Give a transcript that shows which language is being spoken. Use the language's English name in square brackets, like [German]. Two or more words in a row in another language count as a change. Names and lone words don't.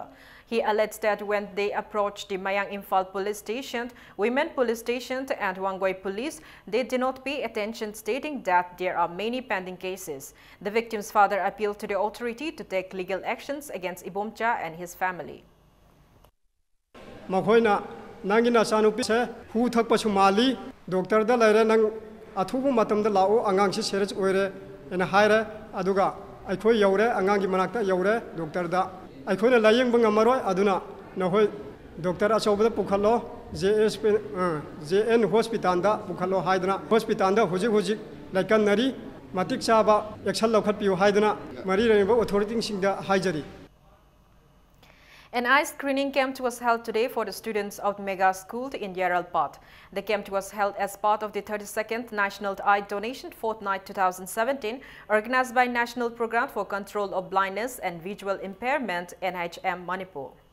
[English] He alleged that when they approached the Mayang Imphal police station, Women Police Station and Wangoi Police, they did not pay attention, stating that there are many pending cases. The victim's father appealed to the authority to take legal actions against Ibomcha and his family. [Manipuri] Nangina sanupi se hu thak pasu mali doctor da laire nang athubu matam da lao angang si serious oire ena haire aduga aikhoi yaure angang gi manakta yaure doctor da aikhoi na layeng bang amaroi aduna na hoi doctor asob da pukhallo JN hospital da pukhallo haidana hospital da hujik laikan nari matik saba action lokhat piu haidana mari reba authority sing da haijari. [English] An eye screening camp was held today for the students of Mega School in Yaralpat. The camp was held as part of the 32nd National Eye Donation Fortnight 2017, organized by National Program for Control of Blindness and Visual Impairment, NHM Manipur.